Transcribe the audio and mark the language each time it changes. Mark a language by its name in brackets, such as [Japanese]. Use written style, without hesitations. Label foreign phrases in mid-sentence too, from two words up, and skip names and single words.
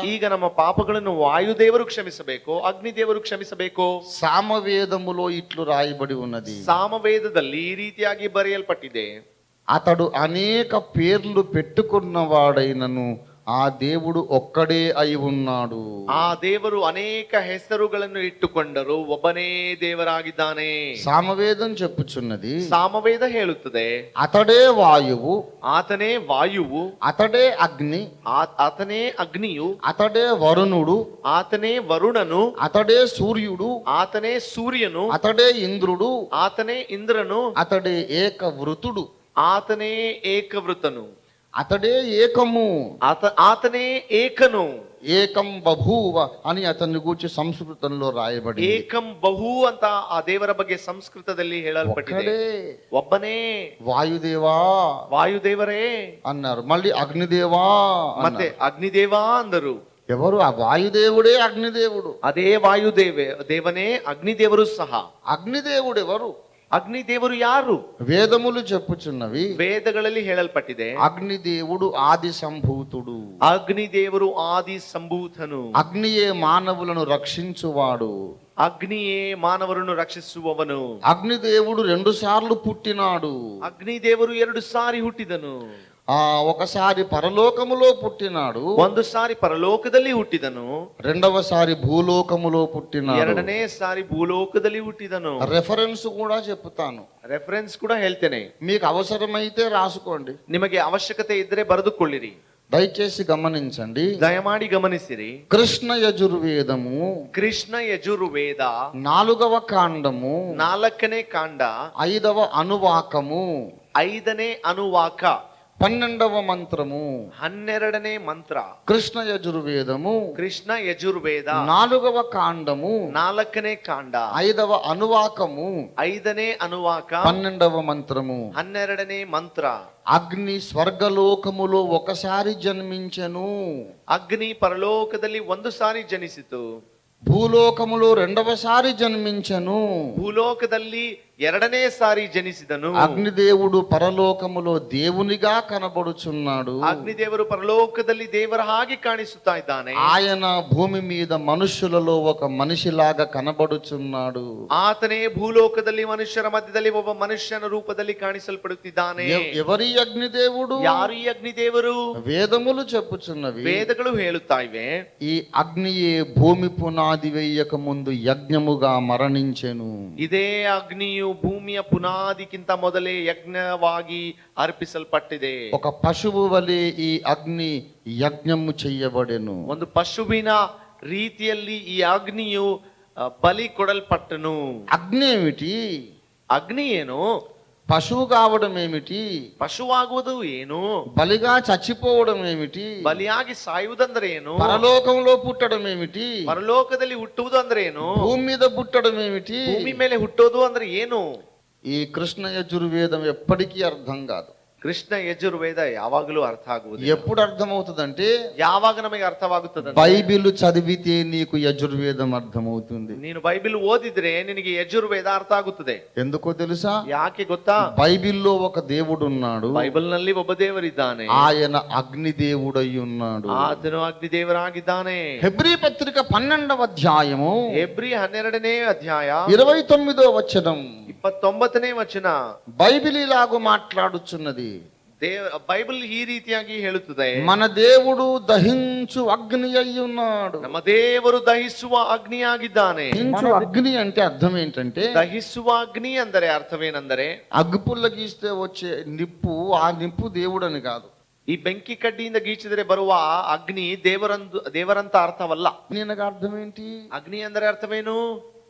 [Kannada] ಈಗ ನಮ್ಮ ಪಾಪಗಳನ್ನು ವಾಯುದೇವರು ಕ್ಷಮಿಸಬೇಕು, ಅಗ್ನಿದೇವರು ಕ್ಷಮಿಸಬೇಕು? [Telugu] సామవేదములో ఇట్లు రాయబడి ఉన్నది, [Kannada] ಸಾಮವೇದದಲ್ಲಿ ಈ ರೀತಿಯಾಗಿ ಬರೆಯಲ್ಪಟ್ಟಿದೆ, [Telugu] అతడు అనేక పేర్లు పెట్టుకున్నవాడైనను ఆ దేవుడు ఒక్కడే అయి ఉన్నాడు. [Kannada] ಆ ದೇವರು ಅನೇಕ ಹೆಸರುಗಳನ್ನು ಇಟ್ಟುಕೊಂಡರು, ಒಬ್ಬನೇ ದೇವರಾಗಿದ್ದಾನೆ. [Telugu] సామవేదం చెప్పుచున్నది, [Kannada] ಸಾಮವೇದ ಹೇಳುತ್ತದೆ, [Telugu] అతడే వాయువు, [Kannada] ಆತನೇ ವಾಯುವು, [Telugu] అతడే అగ్ని, [Kannada] ಆತನೇ ಅಗ್ನಿಯು, [Telugu] అతడే వరుణుడు, [Kannada] ಆತನೇ ವರುಣನು, [Telugu] అతడే సూర్యుడు, [Kannada] ಆತನೇ ಸೂರ್ಯನು, [Telugu] అతడే ఇంద్రుడు, [Kannada] ಆತನೇ ಇಂದ್ರನು, [Telugu] అతడే ఏకవృతుడు, [Kannada] ಆತನೇ ಏಕವೃತನು, [Telugu] అతడే ఏకము, [Kannada] ಆತನೇ ಏಕನು. [Sanskrit] एकं बभूव [Telugu] అని అతన్ని గూర్చి సంస్కృతంలో రాయబడి, [Sanskrit] एकं बहु [Kannada] ಅಂತ ಆ ದೇವರ ಬಗ್ಗೆ ಸಂಸ್ಕೃತದಲ್ಲಿ ಹೇಳಲ್ಪಟ್ಟಿದೆ. ಒಬ್ಬನೇ [Telugu] వాయుదేవా [Kannada] ವಾಯುದೇವರೇ [Telugu] అన్నారు, మళ్ళీ అగ్నిదేవా [Kannada] ಮತ್ತೆ ಅಗ್ನಿದೇವ ಅಂದರು. [Telugu] ఎవరు? ఆ వాయుదేవుడే అగ్నిదేవుడు. [Kannada] ಅದೇ ದೇವನೇ ಅಗ್ನಿದೇವರು ಸಹ. [Telugu] అగ్నిదేవుడు ఎవరు? [Kannada] ಅಗ್ನಿದೇವರು ಯಾರು? [Telugu] వేదములు చెప్పుచున్నవి, [Kannada] ವೇದಗಳಲ್ಲಿ ಹೇಳಲ್ಪಟ್ಟಿದೆ, [Telugu] అగ్నిదేవుడు ఆది సంభూతుడు. [Kannada] ಅಗ್ನಿದೇವರು ಆದಿ ಸಂಭೂತನು. [Telugu] అగ్నియే మానవులను రక్షించువాడు. [Kannada] ಅಗ್ನಿಯೇ ಮಾನವರನ್ನು ರಕ್ಷಿಸುವವನು. [Telugu] అగ్నిదేవుడు 2 సార్లు పుట్టినాడు. [Kannada] ಅಗ್ನಿದೇವರು 2 ಸಾರಿ ಹುಟ್ಟಿದನು. [Telugu] ఒకసారి పరలోకములో పుట్టినాడు, [Kannada] ಒಂದು ಸಾರಿ ಪರಲೋಕದಲ್ಲಿ ಹುಟ್ಟಿದನು, [Telugu] రెండవసారి భూలోకములో పుట్టినాడు, [Kannada] ಎರಡನೇ ಸಾರಿ ಭೂಲೋಕದಲ್ಲಿ ಹುಟ್ಟಿದನು. [Telugu] రెఫరెన్స్ కూడా చెప్తాను, [Kannada] ರೆಫರೆನ್ಸ್ ಕೂಡ ಹೇಳ್ತೇನೆ, [Telugu] మీకు అవసరమైతే రాసుకోండి, [Kannada] ನಿಮಗೆ ಅವಶ್ಯಕತೆ ಇದ್ದರೆ ಬರೆದುಕೊಳ್ಳಿರಿ. [Telugu] దయచేసి గమనించండి, [Kannada] ದಯಮಾಡಿ ಗಮನಿಸಿರಿ. [Telugu] కృష్ణ యజుర్వేదము [Kannada] ಕೃಷ್ಣ ಯಜುರ್ವೇದ [Telugu] 4వ కాండము [Kannada] 4ನೇ ಕಾಂಡ [Telugu] 5వ అనువాకము [Kannada] 5ನೇ ಅನುವಾಕ [Telugu] 12వ మంత్రము [Kannada] 12ನೇ ಮಂತ್ರ. [Telugu] కృష్ణ యజుర్వేదము [Kannada] ಕೃಷ್ಣ ಯಜುರ್ವೇದ [Telugu] 4వ కాండము [Kannada] 4ನೇ ಕಾಂಡ [Telugu] 5వ అనువాకము [Kannada] 5ನೇ ಅನುವಾಕ [Telugu] 12వ మంత్రము [Kannada] 12ನೇ ಮಂತ್ರ. [Telugu] అగ్ని స్వర్గలోకములో ఒకసారి జన్మించెను, [Kannada] ಅಗ್ನಿ ಪರಲೋಕದಲ್ಲಿ 1 ಸಾರಿ ಜನಿಸಿತು, [Telugu] భూలోకములో 2వసారి జన్మించెను, [Kannada] ಭೂಲೋಕದಲ್ಲಿ 2ನೇ ಸಾರಿ ಜನಿಸಿದನು. [Telugu] అగ్నిదేవుడు పరలోకములో దేవునిగా కనబడుచున్నాడు, [Kannada] ಅಗ್ನಿದೇವರು ಪರಲೋಕದಲ್ಲಿ ದೇವರ ಹಾಗೆ ಕಾಣಿಸುತ್ತಾ ಇದ್ದಾನೆ. [Telugu] ఆయన భూమి మీద మనుష్యులలో ఒక మనిషిలాగా కనబడుచున్నాడు. [Kannada] ಆತನೇ ಭೂಲೋಕದಲ್ಲಿ ಮನುಷ್ಯರ ಮಧ್ಯದಲ್ಲಿ ಒಬ್ಬ ಮನುಷ್ಯನ ರೂಪದಲ್ಲಿ ಕಾಣಿಸಲ್ಪಡುತ್ತಿದ್ದಾನೆ. [Telugu] ఎవరి అగ్నిదేవుడు? [Kannada] ಯಾರು ಈ ಅಗ್ನಿದೇವರು? [Telugu] వేదములు చెప్పుచున్నవి, [Kannada] ವೇದಗಳು ಹೇಳುತ್ತಾ ಇವೆ, [Telugu] ఈ అగ్నియే భూమి పునాది వేయక ముందు యజ్ఞముగా మరణించెను. [Kannada] ಇದೇ ಅಗ್ನಿಯು ಭೂಮಿಯ ಪುನಾದಿಗಿಂತ ಮೊದಲೇ ಯಜ್ಞವಾಗಿ ಅರ್ಪಿಸಲ್ಪಟ್ಟಿದೆ. [Telugu] ఒక పశువు వలె ఈ అగ్ని యజ్ఞము చెయ్యబడెను. [Kannada] ಒಂದು ಪಶುವಿನ ರೀತಿಯಲ್ಲಿ ಈ ಅಗ್ನಿಯು ಬಲಿ ಕೊಡಲ್ಪಟ್ಟನು. [Telugu] అగ్ని ఏమిటి? [Kannada] ಅಗ್ನಿ ಏನು? [Telugu] పశువు కావడం ఏమిటి? [Kannada] ಪಶುವಾಗುವುದು ಏನು? [Telugu] బలిగా చచ్చిపోవడం ఏమిటి? [Kannada] ಬಲಿಯಾಗಿ ಸಾಯುವುದಂದ್ರೆ ಏನು? [Telugu] పరలోకంలో పుట్టడం ఏమిటి? [Kannada] ಪರಲೋಕದಲ್ಲಿ ಹುಟ್ಟುವುದು ಅಂದ್ರೆ ಏನು? [Telugu] భూమి మీద పుట్టడం ఏమిటి? [Kannada] ಭೂಮಿ ಮೇಲೆ ಹುಟ್ಟೋದು ಅಂದ್ರೆ ಏನು? [Telugu] ఈ కృష్ణ యజుర్వేదం ఎప్పటికీ అర్థం కాదు. [Kannada] ಕೃಷ್ಣ ಯಜುರ್ವೇದ ಯಾವಾಗಲೂ ಅರ್ಥ ಆಗುವುದು. [Telugu] ఎప్పుడు అర్థమవుతుందంటే [Kannada] ಯಾವಾಗ ನಮಗೆ ಅರ್ಥವಾಗುತ್ತದೆ? [Telugu] బైబిల్ చదివితే నీకు యజుర్వేదం అర్థమవుతుంది. [Kannada] ನೀನು ಬೈಬಿಲ್ ಓದಿದ್ರೆ ನಿನಗೆ ಯಜುರ್ವೇದ ಅರ್ಥ ಆಗುತ್ತದೆ. [Telugu] ఎందుకో తెలుసా? [Kannada] ಯಾಕೆ ಗೊತ್ತಾ? [Telugu] బైబిల్లో ఒక దేవుడు ఉన్నాడు, [Kannada] ಬೈಬಲ್ ನಲ್ಲಿ ಒಬ್ಬ ದೇವರಿದ್ದಾನೆ, [Telugu] ఆయన అగ్ని దేవుడై ఉన్నాడు. [Kannada] ಆತನು ಅಗ್ನಿ ದೇವರಾಗಿದ್ದಾನೆ. [Telugu] హెబ్రీ పత్రిక 12వ అధ్యాయము [Kannada] ಹೆಬ್ರಿ 12ನೇ ಅಧ್ಯಾಯ [Telugu] 29వ వచనం [Kannada] 29ನೇ ವಚನ [Telugu] బైబిల్ ఇలాగూ మాట్లాడుచున్నది. [Kannada] బైబిల్ ఈ ರೀತಿಯಾಗಿ ಹೇಳುತ್ತದೆ, [Telugu] మన దేవుడు దహించు అగ్ని అయి ఉన్నాడు. [Kannada] ನಮ್ಮ ದೇವರು ದಹಿಸುವ ಅಗ್ನಿಯಾಗಿದ್ದಾನೆ. [Telugu] దహించు అగ్ని అంటే అర్థం ఏంటంటే, [Kannada] ದಹಿಸುವ ಅಗ್ನಿ ಅಂದರೆ ಅರ್ಥವೇನೆಂದರೆ, [Telugu] అగ్గిపుల్ల గీస్తే వచ్చే నిప్పు, ఆ నిప్పు దేవుడని కాదు. [Kannada] ಈ ಬೆಂಕಿ ಕಡ್ಡಿಯಿಂದ ಗೀಚಿದರೆ ಬರುವ ಅಗ್ನಿ ದೇವರಂತ ಅರ್ಥವಲ್ಲ. [Telugu] దీనికి అర్థం ఏంటి? [Kannada] ಅಗ್ನಿ ಅಂದರೆ ಅರ್ಥವೇನು?